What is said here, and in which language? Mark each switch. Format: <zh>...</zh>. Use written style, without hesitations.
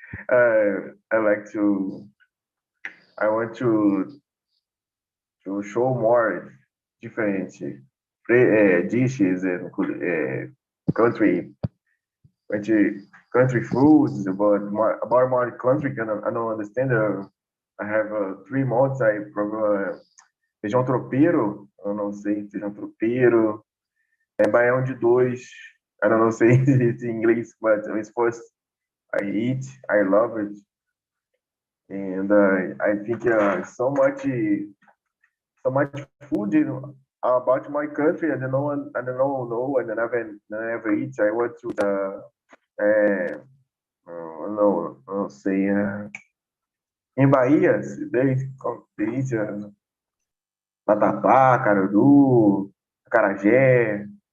<en>I like to. I want to show more different dishes and country country foods, but more country. I don't understand. I have 3 months. I program feijão tropeiro.</en> <pt>Eu não sei feijão tropeiro.</pt> <en>Baião de dois. I don't know say it in English, but it's first I eat. I love it, and I think so much food about my country. I don't know, and I never eat. I went to the no say in Bahia they eat vatapá, caruru, acarajé.</en>